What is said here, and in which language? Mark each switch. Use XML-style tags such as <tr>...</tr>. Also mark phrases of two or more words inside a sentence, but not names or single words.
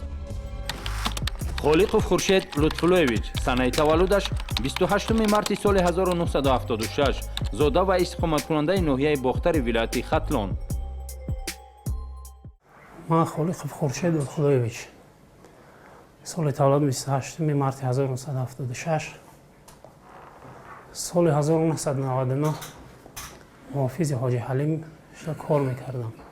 <tg>Холиқов Хуршед Лутфуллоевич, санаи таваллудаш 28 марти соли 1976, зода ва истиқоматкунандаи ноҳияи бохтари вилояти Хатлон.</tg> <fa>من خالق خورشید لطفالویچ سال تولد 28 مارت 1976 سال 1999 محافظ حاجی حلیم کار میکردم.</fa>